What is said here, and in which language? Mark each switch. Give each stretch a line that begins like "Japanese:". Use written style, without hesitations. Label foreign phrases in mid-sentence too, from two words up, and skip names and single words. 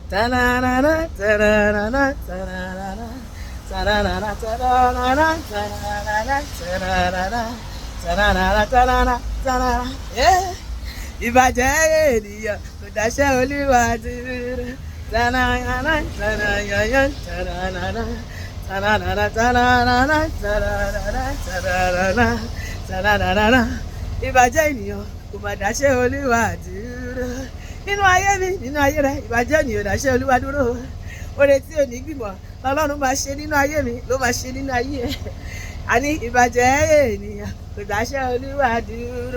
English: Ta-na-na-na, ta-na-na-na, ta-na-na-na, ta-na-na-na, ta-na-na-na, ta-na-na-na, ta-na-na-na, ta-na-na-na, ta-na-na, ta-na-na. Yeah.
Yoruba: Ìbàjẹ́ ènìyàn kò dáṣẹ́ Olúwa dúró. Ta-na-na-na, ta-na-na-na, ta-na-na-na, ta-na-na-na, ta-na-na-na, ta-na-na-na, ta-na-na-na, ta-na-na-na. Ìbàjẹ́ ènìyàn kò má dáṣẹ́ Olúwa dúró. Nínú ayé mi, nínú ayé rẹ, ìbàjẹ́ ènìyàn dáṣẹ́ Olúwa dúró. Oore tí ò ní gbìmọ̀ lọ́lọ́run máa ṣe nínú ayé mi ló máa ṣe nínú ayé ẹ̀. Àní ìbàjẹ́ ènìyàn kò dáṣẹ́ Olúwa dúró.